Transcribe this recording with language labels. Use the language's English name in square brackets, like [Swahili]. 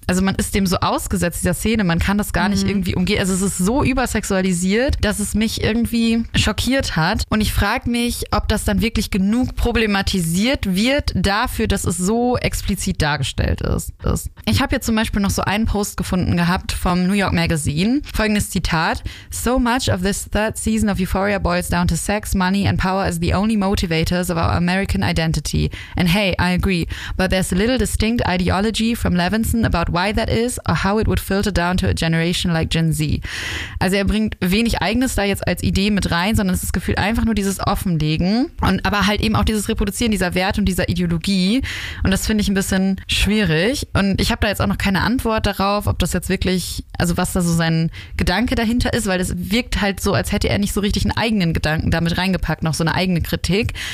[German] Also man ist dem so ausgesetzt, dieser Szene. Man kann das gar nicht irgendwie umgehen. Also es ist so übersexualisiert, dass es mich irgendwie schockiert hat. Und ich frage mich, ob das dann wirklich genug problematisiert wird dafür, dass es so explizit dargestellt ist. Ich habe hier zum Beispiel noch so einen Post gefunden gehabt vom New York Magazine. Folgendes Zitat: [English] "So much of this third season of Euphoria boils down to sex, money and power as the only motivators of our American identity. And hey, I agree, but there's a little distinct ideology from Levinson about why that is or how it would filter down to a generation like Gen Z." [German] Also er bringt wenig Eigenes da jetzt als Idee mit rein, sondern es ist gefühlt einfach nur dieses Offenlegen und aber halt eben auch dieses Reproduzieren dieser Werte und dieser Ideologie. Und das finde ich ein bisschen schwierig. Und ich habe da jetzt auch noch keine Antwort darauf, ob das jetzt wirklich, also was da so sein Gedanke dahinter ist, weil es wirkt halt so, als hätte er nicht so richtig einen eigenen Gedanken damit reingepackt, noch so eine eigene Kritik.